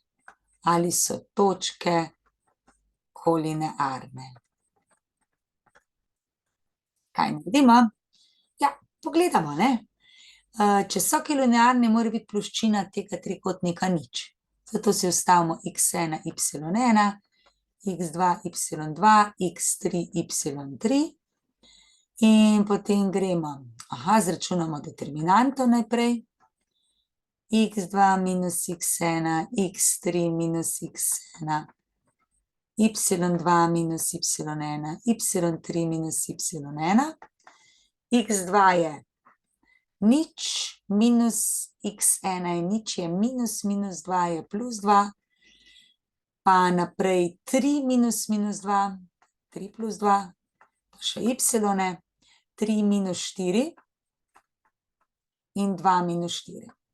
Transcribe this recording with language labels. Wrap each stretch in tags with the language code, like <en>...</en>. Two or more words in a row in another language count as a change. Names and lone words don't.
<sl>Ali so točke kolinearne. Kaj naredimo? Ja, pogledamo, ne. Če so kolinearne, mora biti ploščina tega trikotnika nič. Zato si vstavimo x1, y1, x2, y2, x3, y3. In potem gremo, izračunamo determinanto najprej. x2 minus x1, x3 minus x1, y2 minus y1, y3 minus y1. x2 je nič, minus x1 je nič, je minus, minus 2 je plus 2, pa naprej 3 minus minus 2, 3 plus 2, pa še y, 3 minus 4 in 2 minus 4.</sl>